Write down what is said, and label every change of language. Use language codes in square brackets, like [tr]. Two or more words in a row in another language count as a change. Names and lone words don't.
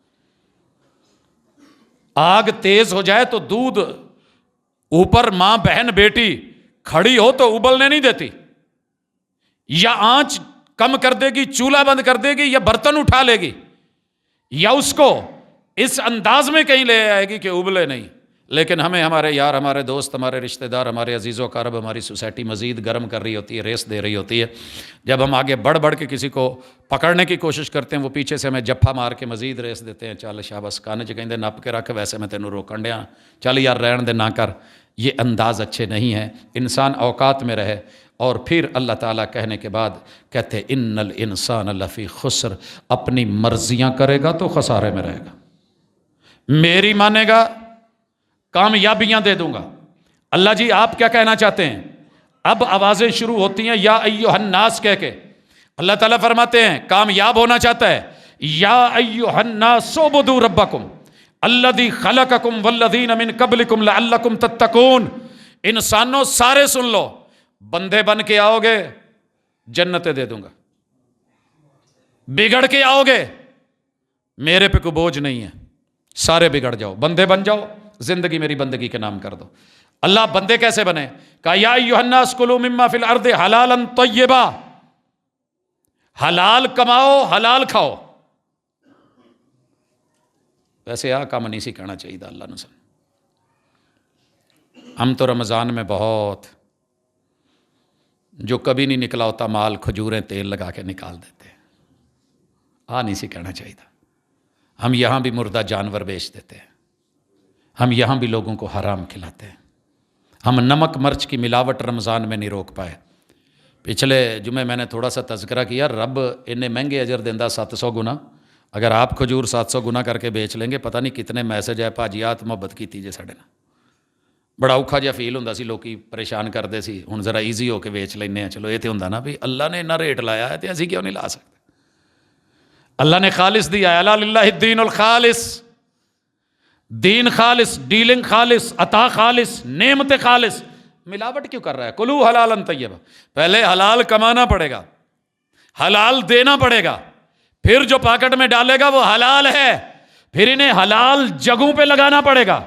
[ur] آگ تیز ہو جائے تو دودھ اوپر ماں بہن بیٹی کھڑی ہو تو ابلنے نہیں دیتی، یا آنچ کم کر دے گی، چولہا بند کر دے گی، یا برتن اٹھا لے گی، یا اس کو اس انداز میں کہیں لے آئے گی کہ ابلے نہیں۔ لیکن ہمیں ہمارے یار، ہمارے دوست، ہمارے رشتہ دار، ہمارے عزیز و اقارب، ہماری سوسائٹی مزید گرم کر رہی ہوتی ہے، ریس دے رہی ہوتی ہے۔ جب ہم آگے بڑھ کے کسی کو پکڑنے کی کوشش کرتے ہیں، وہ پیچھے سے ہمیں جفا مار کے مزید ریس دیتے ہیں، [pa] چل شاباش کانے چ کہندے نپ کے رکھ، ویسے میں تینوں روکن ڈیا، چل یار رہن دے نہ کر۔ [ur] یہ انداز اچھے نہیں ہیں۔ انسان اوقات میں رہے۔ اور پھر اللہ تعالیٰ کہنے کے بعد کہتے [ar] ان الانسان لفی خسر، [ur] اپنی مرضیاں کرے گا تو خسارے میں رہے گا، میری مانے گا کامیابیاں دے دوں گا۔ اللہ جی آپ کیا کہنا چاہتے ہیں؟ اب آوازیں شروع ہوتی ہیں [ar] یا ایھا الناس [ur] کہہ کے۔ اللہ تعالیٰ فرماتے ہیں کامیاب ہونا چاہتا ہے، [ar] یا ایھا الناس اعبدوا ربکم الذی خلقکم والذین من قبلکم لعلکم تتقون۔ [ur] انسانوں سارے سن لو، بندے بن کے آؤ گے جنتیں دے دوں گا، بگڑ کے آؤ گے میرے پہ کوئی بوجھ نہیں ہے، سارے بگڑ جاؤ، بندے بن جاؤ، زندگی میری بندگی کے نام کر دو۔ اللہ بندے کیسے بنے؟ کہا [ar] یا ایھا الناس کلوا مما فی الارض حلالا طیبا، [ur] حلال کماؤ، حلال کھاؤ۔ ویسے کام نہیں سی کہنا چاہیے اللہ نے۔ ہم تو رمضان میں بہت جو کبھی نہیں نکلا ہوتا مال، کھجوریں تیل لگا کے نکال دیتے ہیں، نہیں سی کہنا چاہیے۔ ہم یہاں بھی مردہ جانور بیچ دیتے ہیں، ہم یہاں بھی لوگوں کو حرام کھلاتے ہیں، ہم نمک مرچ کی ملاوٹ رمضان میں نہیں روک پائے۔ پچھلے جمعے میں نے تھوڑا سا تذکرہ کیا، رب انہیں مہنگے اجر دیندہ 700 گنا۔ اگر آپ کھجور 700 گنا کر کے بیچ لیں گے، پتہ نہیں کتنے میسج ہے پاجیات محبت کی تھی [pa] جے ساڈے نال۔ بڑا اوکھا جہا فیل ہوندا سی، لوکی پریشان کردے سی، ہن ذرا ایزی ہو کے بیچ لینے ہیں۔ [ur] چلو یہ تو ہوندا نا بھی اللہ نے اتنا ریٹ لایا ہے تو اسی کیوں نہیں لا سکتے؟ اللہ نے خالص دیا، [ar] الا للہ الدین الخالص، [ur] دین خالص، ڈیلنگ خالص، عطا خالص، نعمت خالص۔ ملاوٹ کیوں کر رہا ہے؟ [ar] کلو حلالا طیبا، [ur] پہلے حلال کمانا پڑے گا، حلال دینا پڑے گا، پھر جو پاکٹ میں ڈالے گا وہ حلال ہے، پھر انہیں حلال جگہوں پہ لگانا پڑے گا۔